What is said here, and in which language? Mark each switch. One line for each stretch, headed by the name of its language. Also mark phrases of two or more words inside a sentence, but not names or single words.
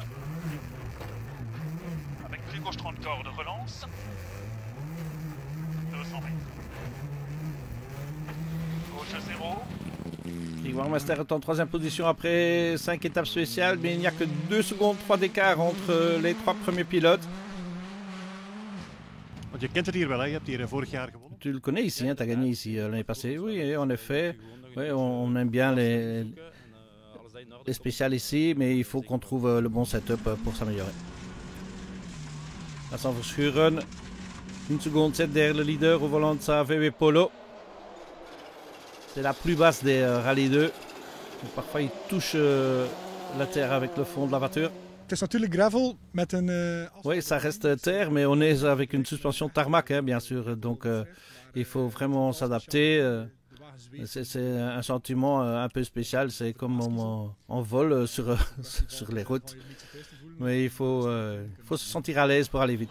French: Avec prise gauche 30 corps de relance. 200 mètres. Gauche 0. Grégoire Master est en 3e position après 5 étapes spéciales, mais il n'y a que 2 secondes 3 d'écart entre les 3 premiers pilotes.
Dutch: Want je kent het hier wel, hè? Je hebt hier vorig jaar gewonnen.
French: Tu le connais ici, hein? Tu as gagné ici l'année passée. Oui, en effet. Oui, on aime bien les spéciales ici, mais il faut qu'on trouve le bon setup pour s'améliorer. Vincent Verschuren, 1 seconde 7 derrière le leader au volant de sa VW Polo. C'est la plus basse des Rallye 2. Donc, parfois il touche la terre avec le fond de la voiture.
Dutch: Het is natuurlijk gravel met een...
French: Oui, ça reste terre, mais on est avec une suspension tarmac, hein, bien sûr. Donc il faut vraiment s'adapter. C'est un sentiment un peu spécial. C'est comme on vole sur les routes. Mais il faut se sentir à l'aise pour aller vite.